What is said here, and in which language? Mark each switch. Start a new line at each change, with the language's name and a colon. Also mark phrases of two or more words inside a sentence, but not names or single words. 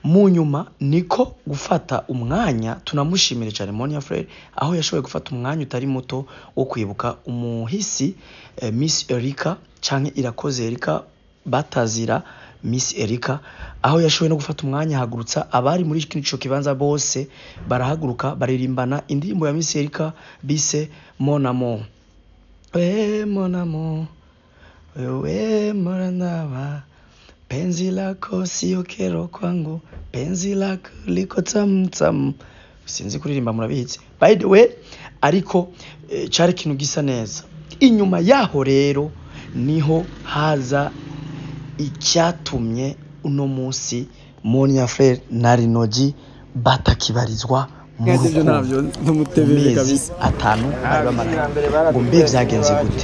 Rundi: mu nyuma niko gufata umwanya tunamushimire cyane Monia Frere aho yashoboye gufata umwanya utari muto wo kwibuka umuhisi Miss Erica canke Irakoze Erica batazira Miss Erica aho yashoboye no gufata umwanya hagurutsa abari muri ico kibanza bose barahaguruka baririmbana indirimbo ya Miss Erica bise Mon Amour. Mon amour,
Swahili: wewe morandawa, penzi lako sio kero kwangu, penzi lako liko tamu tamu.
Rundi: Sinzi kuririmba murabizi.
English: By the way,
Rundi: ariko cari kintu gisa neza. Inyuma yaho rero niho haza icyatumye uno munsi Monia Frere na Rinoji batakibarizwa mu mezi atanu bari bamaranye ngo mbe vyagenze gute.